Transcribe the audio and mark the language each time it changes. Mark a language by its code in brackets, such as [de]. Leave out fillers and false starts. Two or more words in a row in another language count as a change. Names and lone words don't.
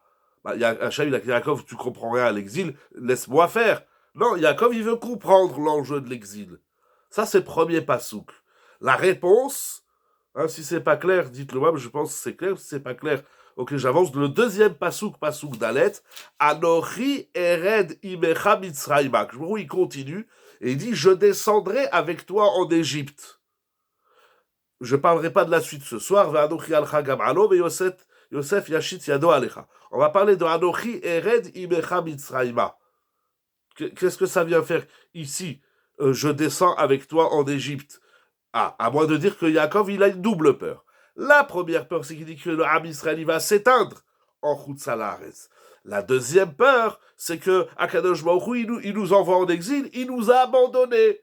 [fr] Hachem, il a dit Yaakov, tu comprends rien à l'exil, laisse-moi faire. Non, Yaakov, il veut comprendre l'enjeu de l'exil. Ça, c'est le premier pasouk. La réponse, si c'est pas clair, dites-le moi, mais je pense que c'est clair. Si c'est pas clair, ok, j'avance. Le deuxième pasouk Dalet, [he] אנכי ארד עמך מצרימה. [fr] Il continue et il dit, je descendrai avec toi en Égypte. Je parlerai pas de la suite ce soir. [he] אנכי אעלך גם עלה, mais יוסף ישית ידו עליך. [fr] On va parler de [he] אנכי ארד עמך מצרימה. [fr] Qu'est-ce que ça vient faire ici? Je descends avec toi en Égypte. À moins de dire que Yaakov, il a une double peur. La première peur, c'est qu'il dit que le Ham Israël va s'éteindre en Chutz. La deuxième peur, c'est que Akadosh Baruch Hu, il nous envoie en exil, il nous a abandonnés.